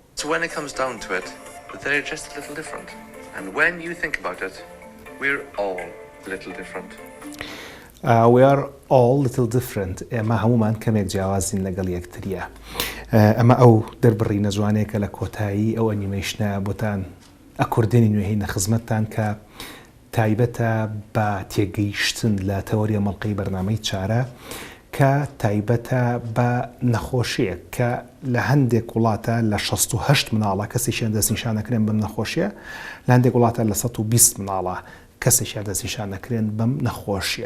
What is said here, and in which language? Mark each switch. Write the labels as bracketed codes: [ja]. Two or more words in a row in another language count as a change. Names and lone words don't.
[en] when it comes down to it, they're just a little different. And when you think about it, we're all a little different. We are all little different. [ckb] ئێمە هەمومان کەمێک جیاوازین لەگەڵ یەکتریە. ئەمە ئەو دەربڕینە جوانەیە کە لە کۆتایی ئەو ئەنیمەیشنە بۆتان ئەکوردێنی نوێهینە خزمەتتان کە تایبەتە بە تێگەیشتن لە تەوەریە مەڵقەی بەرنامەی چارە کە تایبەتە بە نەخۆشیە کە لە هەندێک وڵاتە لە 68 مناڵە کەسێکیان دەستنیشان نەکرێن بەم نەخۆشیە، لە هەندێک وڵاتە لە 120 مناڵە کەسێکیان دەستنیشان نەکرێن بەم نەخۆشیە.